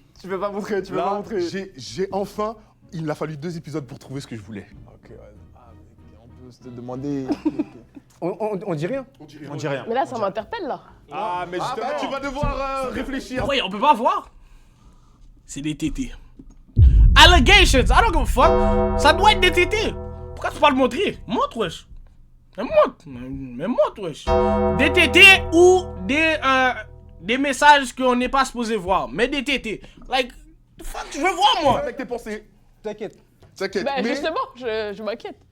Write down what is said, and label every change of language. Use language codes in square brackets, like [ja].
[fr] Tu peux pas montrer, tu peux pas Là, montrer. j'ai enfin. Il a fallu 2 épisodes pour trouver ce que je voulais. Ok, ouais. Ah, mais on peut se demander. On dit rien. On dit rien. Mais là, ça m'interpelle, là. Ah, mais justement. Tu vas devoir réfléchir. Ouais, on peut pas voir. C'est des tétés. [en] Allegations, I don't give a fuck. [fr] Ça doit être des tétés. Pourquoi tu peux pas le montrer? Montre, wesh. Mais montre, wesh. Des tétés ou des messages qu'on n'est pas supposé voir. Mais des tétés. [en] Like, the fuck, [fr] je veux voir, moi. Avec tes pensées. T'inquiète. T'inquiète. Bah, mais justement, je m'inquiète.